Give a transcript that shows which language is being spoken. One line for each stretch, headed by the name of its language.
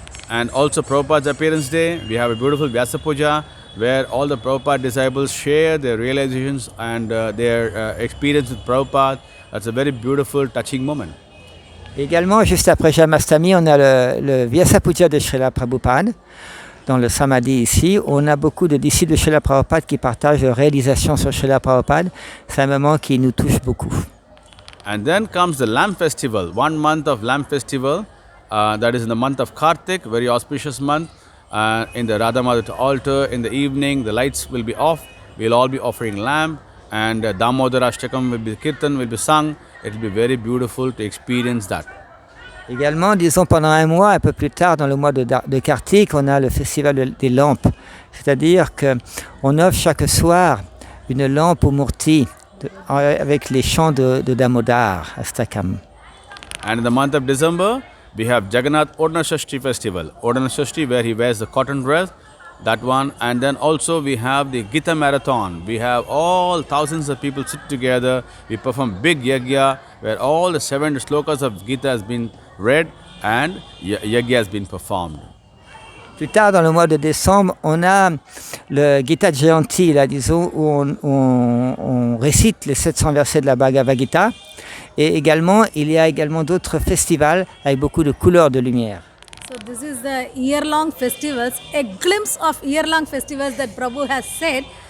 English: And also Prabhupada's appearance day, we have a beautiful Vyasa Puja, where all the Prabhupada disciples share their realizations and their experience with Prabhupada. That's a very beautiful, touching moment.
French: Également, juste après Jamastami, on a le Vyasa Puja de Srila Prabhupada, dans le Samadhi ici. On a beaucoup de disciples de Srila Prabhupada qui partagent leurs réalisations sur Srila Prabhupada. C'est un moment qui nous touche beaucoup.
English: And then comes the Lamp Festival, 1 month of Lamp Festival. That is in the month of Kartik, very auspicious month. In the Radha Madhava altar, in the evening, the lights will be off. We'll all be offering lamp, and Damodara Ashtakam will be, Kirtan will be sung. It will be very beautiful to experience that.
French: Également, disons pendant un mois, un peu plus tard, dans le mois de Kartik, on a le festival des lampes. C'est-à-dire qu'on offre chaque soir une lampe au Murti avec les chants de Damodar, Astakam.
English: And in the month of December, we have Jagannath Odhanashashti festival. Odhanashashti, where he wears the cotton dress, that one. And then also we have the Gita Marathon. We have all thousands of people sit together. We perform big yagya, where all the 7 slokas of Gita has been read and yagya has been performed.
French: Plus tard, dans le mois de décembre, on a le Gita Jayanti, là, disons, où on récite les 700 versets de la Bhagavad Gita. Et également, il y a également d'autres festivals avec beaucoup de couleurs de lumière.
English: So this is the year-long festivals, a glimpse of year-long festivals that Prabhu has said.